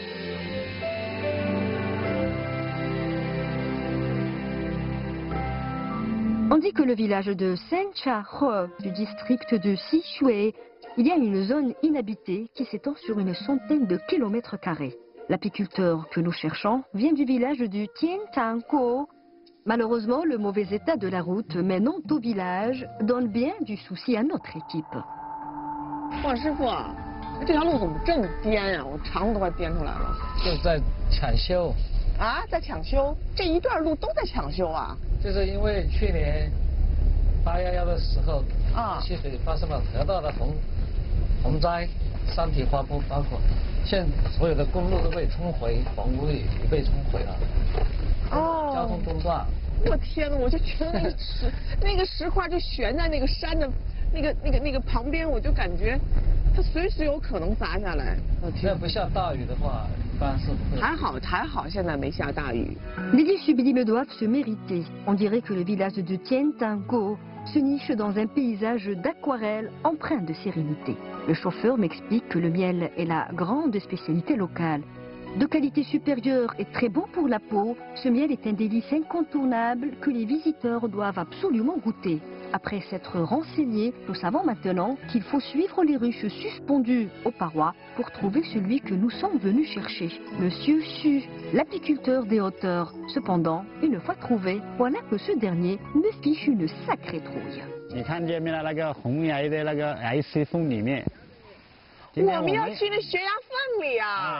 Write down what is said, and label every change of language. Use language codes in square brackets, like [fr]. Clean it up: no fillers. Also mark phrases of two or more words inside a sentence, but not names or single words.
[fr] On dit que le village de Sencha-Ho du district de Sichuan, il y a une zone inhabitée qui s'étend sur une centaine de kilomètres carrés. L'apiculteur que nous cherchons vient du village du Tientangkou. Malheureusement, le mauvais état de la route menant au village donne bien du souci à notre équipe. [zh] 哇，师傅，这条路怎么这么颠啊？我肠子都快颠出来了。就在抢修。啊，在抢修？这一段路都在抢修啊？就是因为去年811的时候，溪水发生了特大的洪灾，山体滑坡，包括现所有的公路都被冲毁，房屋也被冲毁了。哦。交通中断，我天哪！我就觉得那个石块就悬在那个山的那个旁边，我就感觉它随时有可能砸下来。要不下大雨的话，一般是不会。还好，现在没下大雨。 [fr] Les dieux sublimes doivent se mériter. On dirait que le village de Tiantango se niche dans un paysage d'aquarelle empreint de sérénité. Le chauffeur m'explique que le miel est la grande spécialité locale. De qualité supérieure et très bon pour la peau, ce miel est un délice incontournable que les visiteurs doivent absolument goûter. Après s'être renseignés, nous savons maintenant qu'il faut suivre les ruches suspendues aux parois pour trouver celui que nous sommes venus chercher. Monsieur Su, l'apiculteur des hauteurs. Cependant, une fois trouvé, voilà que ce dernier me fiche une sacrée trouille. [zh] 你看见没了？那个红崖的那个 IC 缝里面。我们要去那悬崖缝里啊！